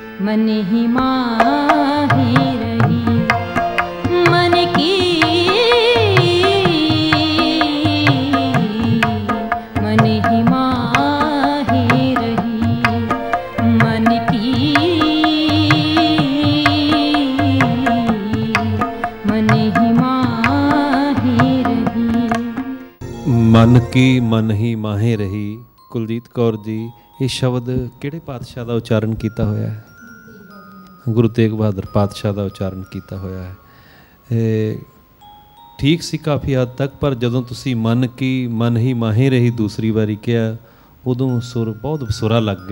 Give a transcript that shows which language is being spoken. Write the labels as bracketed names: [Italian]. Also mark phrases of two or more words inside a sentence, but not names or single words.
[Punjabi] ਮਨ ਹੀ ਮਾਹੀ ਰਹੀ, ਮਨ ਕੀ ਮਨ ਹੀ ਮਾਹੀ ਰਹੀ, ਮਨ ਕੀ ਮਨ ਹੀ ਮਾਹੀ ਰਹੀ। ਮਨ ਕੀ ਮਨ ਹੀ ਮਾਹੇ ਰਹੀ। ਕੁਲਜੀਤ ਕੌਰ ਜੀ, ਇਹ ਸ਼ਬਦ ਕਿਹੜੇ ਪਾਤਸ਼ਾਹ ਦਾ ਉਚਾਰਨ ਕੀਤਾ ਹੋਇਆ ਹੈ? ਗੁਰੂ ਤੇਗ ਬਹਾਦਰ ਪਾਤਸ਼ਾਹ ਦਾ ਉਚਾਰਨ ਕੀਤਾ ਹੋਇਆ ਹੈ। ਇਹ ਠੀਕ ਸੀ ਕਾਫੀ ਹੱਦ ਤੱਕ, ਪਰ ਜਦੋਂ ਤੁਸੀਂ ਮਨ ਕੀ ਮਨ ਹੀ ਮਾਹੇ ਰਹੀ ਦੂਸਰੀ ਵਾਰੀ ਕਿਹਾ, ਉਦੋਂ ਸੁਰ ਬਹੁਤ ਬਸੁਰਾ ਲੱਗ ਗਿਆ।